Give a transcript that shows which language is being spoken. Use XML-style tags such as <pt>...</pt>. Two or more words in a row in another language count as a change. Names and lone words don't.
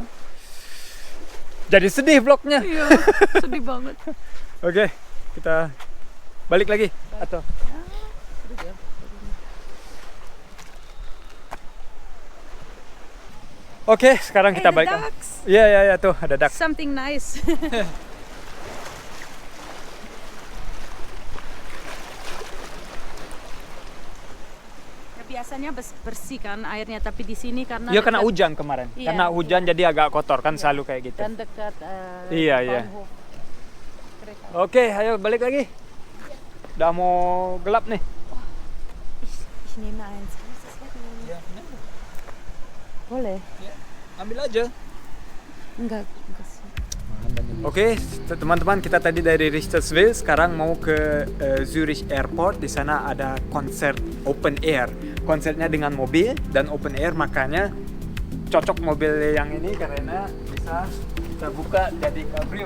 <id>Jadi sedih vlognya. Iya, sedih banget. Oke, kita balik lagi atau? Oke, sekarang kita the balik. ducks. Iya, tuh ada duck.</id> <en>Something nice.</en> <id>Ya, biasanya bersih kan airnya, tapi di sini karena Iya, kena dekat- hujan kemarin. Iya, Karena hujan jadi agak kotor kan, selalu kayak gitu. dan dekat Iya. Bahnhof kereta. Oke, ayo balik lagi. Udah mau gelap nih.</id> <de>Ich nehme eins.</de> <id>Boleh? Ambil aja. Enggak sih. Oke, teman-teman, kita tadi dari Richtersville, sekarang mau ke Zurich Airport. Di sana ada konser</id> <en>open air.</en> <id>Konsernya dengan mobil dan</id> <en>open air,</en> <id>makanya cocok mobil yang ini karena bisa kita buka jadi cabrio.</id>